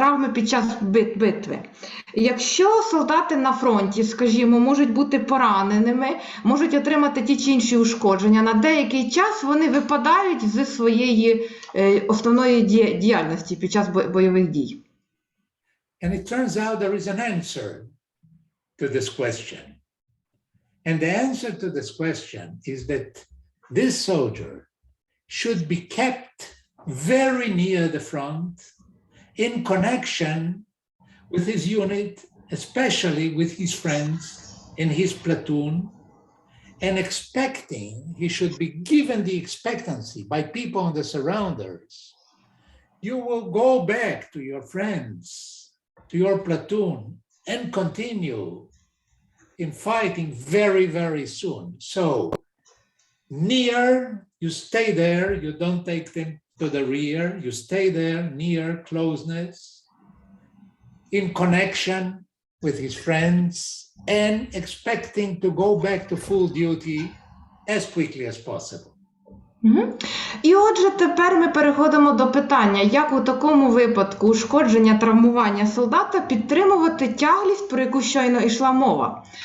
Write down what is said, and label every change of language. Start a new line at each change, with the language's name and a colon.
Ukrainian: Травми під час битви. Якщо солдати на фронті, скажімо, можуть бути пораненими, можуть отримати ті чи інші ушкодження, на деякий час вони випадають зі своєї основної діяльності під час бойових дій.
English: And it turns out there is an answer to this question. And the answer to this question is that this soldier should be kept very near the front, in connection with his unit, especially with his friends in his platoon, and expecting he should be given the expectancy by people in the surrounders. You will go back to your friends, to your platoon, and continue in fighting very, very soon. So, near, you stay there, you don't take them to the rear, you stay there, near, closeness, in connection with his friends, and expecting to go back to full duty as quickly as possible.
Ukrainian: І отже, тепер ми переходимо до питання, як у такому випадку ушкодження, травмування солдата підтримувати тяглість, про яку щойно йшла мова.